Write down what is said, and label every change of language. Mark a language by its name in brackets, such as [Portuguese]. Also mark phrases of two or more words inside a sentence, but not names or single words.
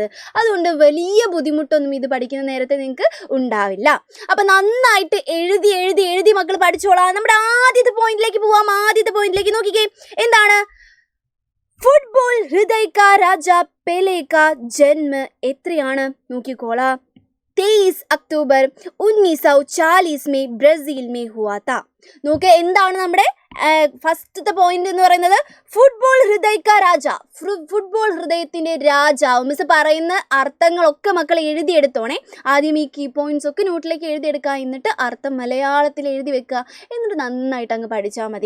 [Malayalam] അതുകൊണ്ട് വലിയ ബുദ്ധിമുട്ടൊന്നും ഇത് പഠിക്കുന്ന നേരത്തെ നിങ്ങൾക്ക് ഉണ്ടാവില്ല. അപ്പം നന്നായിട്ട് എഴുതി മക്കൾ പഠിച്ചോളാം. നമ്മുടെ ആദ്യത്തെ പോയിന്റിലേക്ക് പോവാം. ആദ്യത്തെ പോയിന്റിലേക്ക് നോക്കിക്കേ, എന്താണ്? [Hindi] फुटबॉल हृदय का राजा पेले का जन्म [Malayalam] എത്രയാണ് നോക്കിക്കോളാം. [Hindi] 23 अक्टूबर 1940 में ब्राज़ील में हुआ था. [Malayalam] നോക്ക്, എന്താണ് നമ്മുടെ ഫസ്റ്റത്തെ പോയിന്റ് എന്ന് പറയുന്നത്? [Hindi] फुटबॉल हृदय का राजा, [Malayalam] ഫുട്ബോൾ ഹൃദയത്തിൻ്റെ രാജാവ്. മിസ് പറയുന്ന അർത്ഥങ്ങളൊക്കെ മക്കൾ എഴുതിയെടുത്തോണേ. ആദ്യം ഈ [English] key points [Malayalam] ഒക്കെ നോട്ടിലേക്ക് എഴുതിയെടുക്കുക, എന്നിട്ട് അർത്ഥം മലയാളത്തിൽ എഴുതി വെക്കുക, എന്നിട്ട് നന്നായിട്ട് അങ്ങ് പഠിച്ചാൽ മതി.